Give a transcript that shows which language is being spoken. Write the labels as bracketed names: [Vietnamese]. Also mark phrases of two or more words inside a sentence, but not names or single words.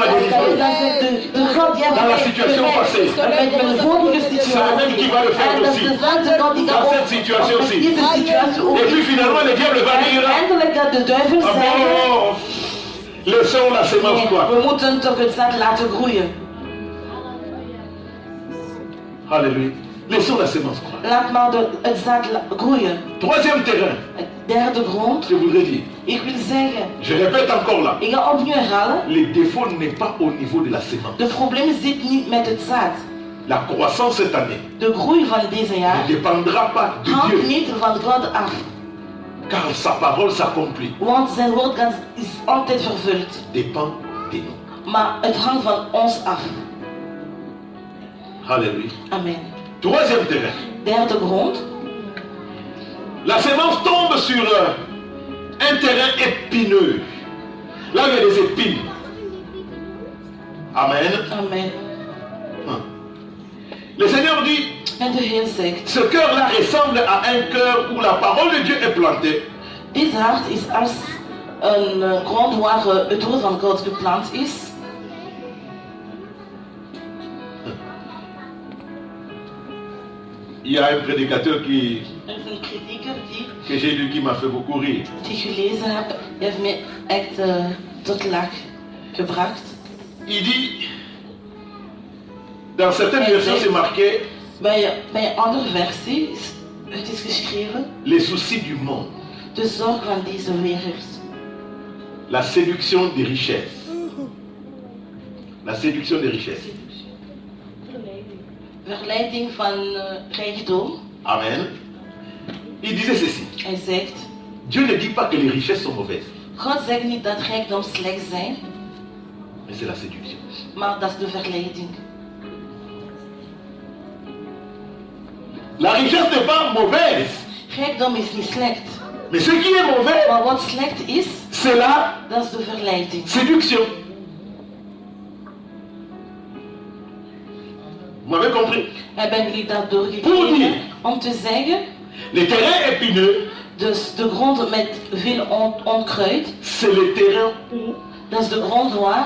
[Dutch] Dan ga je [French] délivré. [Dutch] dan zeggen, de God die [French] Dans la [Dutch] heeft [French] situation [Dutch] mij [French] passée. [Dutch] gered met mijn vorige [French] C'est le même [Dutch] situatie. [French] qui va le faire [Dutch] En dat is [French] aussi. [Dutch] dezelfde God die [French] Dans [Dutch] dat [French] cette situation [Dutch] ook met [French] aussi. [Dutch] deze situatie ook [French] Et puis [Dutch] is. [French] finalement, le diable va [Dutch] En [French] dire, [Dutch] eindelijk dat de duivel ah zegt, [French] bon, laissons la sémence [Dutch] nee, [French] quoi. [Dutch] we moeten toch het zaad laten groeien. [French] Alléluia. Laissons la sémence croître. [Dutch] Laat maar het zaad groeien. [French] Troisième terrain, [Dutch] Derde grond. [French] je voudrais dire, [Dutch] Ik wil zeggen, [French] je répète encore là, [Dutch] ik ga opnieuw herhalen. [French] le défaut n'est pas au niveau de la sémence. [Dutch] De probleem zit niet met het zaad. [French] La croissance cette année [Dutch] De groei van deze [French] ne [Dutch] jaar [French] dépendra pas de [Dutch] hangt [French] Dieu, [Dutch] niet van God af. [French] car sa parole s'accomplit, [Dutch] Want zijn woord is altijd vervuld. [French] dépend de nous. [Dutch] Maar het hangt van ons af. [French] Alléluia. [Dutch] Amen. [French] Troisième terrain, [Dutch] Derde grond. [French] la sémence tombe sur un terrain épineux. Là, il y a des épines. Amen. [Dutch] Amen. [French] Le Seigneur dit, [Dutch] En de Heer zegt, [French] ce cœur-là ressemble à un cœur où la parole de Dieu est plantée. [Dutch] dit hart is als een grond waar het woord van God geplant is. [French] Il y a un prédicateur [Dutch] Er is een predieker [French] que j'ai lu qui m'a fait beaucoup rire. [Dutch] die gelezen heb, die heeft me echt tot lach gebracht. [French] Il dit, dans certaines versions c'est marqué, [Dutch] Bij een andere versie, het is geschreven, [French] les soucis du monde, [Dutch] de zorg van deze wereld. [French] la séduction des richesses. La séduction des richesses. [Dutch] Verleiding van rijkdom. [French] Amen. Il disait ceci, [Dutch] Hij zegt, [French] Dieu ne dit pas que les richesses sont mauvaises, [Dutch] God zegt niet dat rijkdom slecht zijn, [French] mais c'est la séduction. [Dutch] maar dat is de verleiding. [French] La richesse n'est pas mauvaise, [Dutch] Rijkdom is niet slecht, [French] mais ce qui est mauvais, [Dutch] maar wat slecht is, [French] c'est la [Dutch] dat is de verleiding. [French] séduction. Vous m'avez compris? [Dutch] Hebben jullie dat [French] Pour [Dutch] doorgekregen? [French] dire. [Dutch] Om te zeggen, [French] Les terrains épineux, [Dutch] dus de grond met veel onkruid, [French] c'est le terrain où [Dutch] dat is de grond waar